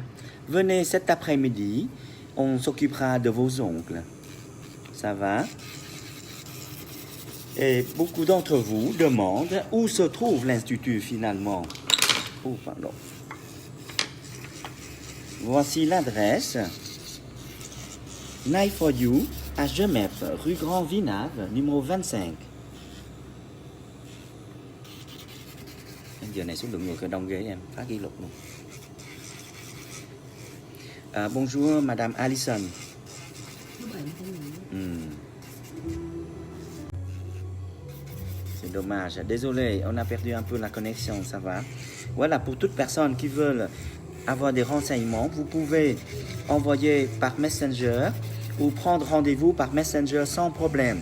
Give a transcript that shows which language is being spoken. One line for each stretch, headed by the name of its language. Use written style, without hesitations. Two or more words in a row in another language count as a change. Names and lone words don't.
French: Venez cet après-midi, on s'occupera de vos ongles. Ça va? Et beaucoup d'entre vous demandent où se trouve l'Institut finalement. Oh, pardon. Voici l'adresse. Knife for you à Gemep, rue Grand Vinave, numéro 25.
Vietnamese: Giờ này số lượng người cơ đông ghê em, phá kỷ lục luôn.
French: Bonjour Madame Allison. C'est dommage, désolé, on a perdu un peu la connexion, ça va. Voilà, pour toute personne qui veut avoir des renseignements, vous pouvez envoyer par Messenger ou prendre rendez-vous par Messenger sans problème.